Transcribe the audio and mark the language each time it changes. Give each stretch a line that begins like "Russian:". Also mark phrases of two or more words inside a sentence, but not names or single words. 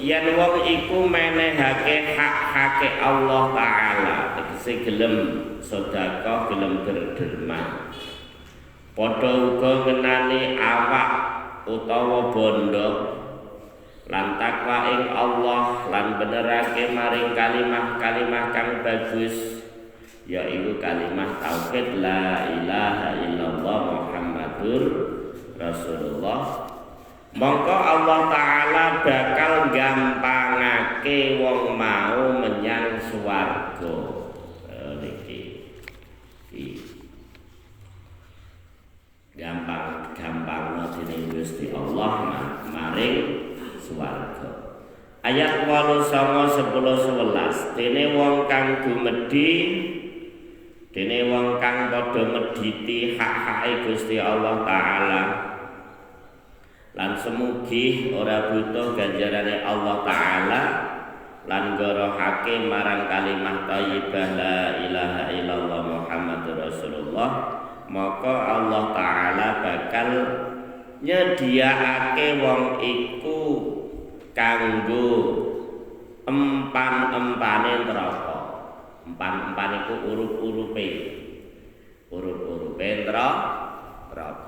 Javanese: Yen wong iku menehake hak-hake Allah Ta'ala, tegese gelem sedekah, gelem berderma. Padha uga ngenani awak utawa bondo lan takwa ing Allah lan benerake maring kalimah-kalimah kang bagus, yaiku kalimah tauhid
Arabic: لا إله إلا الله محمد رسول الله.
Javanese: Mongko Allah Ta'ala bakal gampangake wong mau menyang swarga. Niki gampang dening Gusti Allah maring swarga. Ayat 8, 9, 10, 11. Dene wong kang dumedi dene wong kang padha medhiti hak-hake Gusti Allah taala lan semugi ora butuh ganjarane Allah taala lan gorohake marang kalimah thayyibah
Arabic: لا إله إلا الله محمد رسول الله,
Javanese: maka Allah taala bakal nyediakake wong iku kanggo empan-empane neraka. Empan-empan iku urup-urupe neraka.